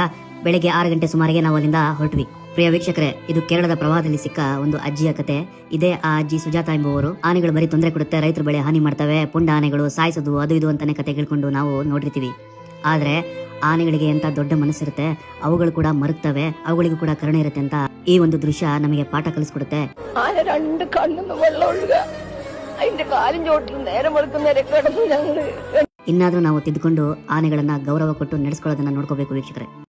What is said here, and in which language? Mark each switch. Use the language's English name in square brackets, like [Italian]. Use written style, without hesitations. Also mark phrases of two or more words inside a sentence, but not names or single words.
[Kannada] ಬೆಳಿಗ್ಗೆ 6 ಗಂಟೆ ಸುಮಾರಿಗೆ ನಾವು ಅಲ್ಲಿಂದ ಹೊರಟ್ವಿ. ಪ್ರಿಯ ವೀಕ್ಷಕರೇ, ಇದು ಕೇರಳದ ಪ್ರವಾಹದಲ್ಲಿ ಸಿಕ್ಕ ಒಂದು ಅಜ್ಜಿಯ ಕತೆ. ಇದೇ ಆ ಅಜ್ಜಿ ಸುಜಾತ ಎಂಬುವರು. ಆನೆಗಳು ಬರೀ ತೊಂದರೆ ಕೊಡುತ್ತೆ, ರೈತರ ಬೆಳೆ ಹಾನಿ ಮಾಡ್ತವೆ, ಪುಂಡ ಆನೆಗಳು ಸಾಯಿಸೋದು ಅದು ಇದು ಅಂತಾನೆ ಕತೆ ಕೇಳ್ಕೊಂಡು ನಾವು ನೋಡಿರ್ತೀವಿ. ಆದ್ರೆ ಆನೆಗಳಿಗೆ ಎಂತ ದೊಡ್ಡ ಮನಸ್ಸಿರುತ್ತೆ, ಅವುಗಳು ಕೂಡ ಮರುಗ್ತವೆ, ಅವುಗಳಿಗೂ ಕೂಡ ಕರುಣೆ ಇರುತ್ತೆ ಅಂತ ಈ ಒಂದು ದೃಶ್ಯ ನಮಗೆ ಪಾಠ ಕಲಿಸ್ಕೊಡುತ್ತೆ. [Malayalam] ആന 2 കണ്ണും വെള്ളം ഒഴുക അതിന്റെ കാലും ചോട്ടിൽ നേരം വെളുക്കുന്നവരെ കിടന്നു ഞങ്ങള്. [Kannada] ಇನ್ನಾದ್ರೂ ನಾವು ತಿದ್ದುಕೊಂಡು ಆನೆಗಳನ್ನ ಗೌರವ ಕೊಟ್ಟು ನಡೆಸ್ಕೊಳ್ಳೋದನ್ನ ನೋಡ್ಕೋಬೇಕು ವೀಕ್ಷಕರೇ.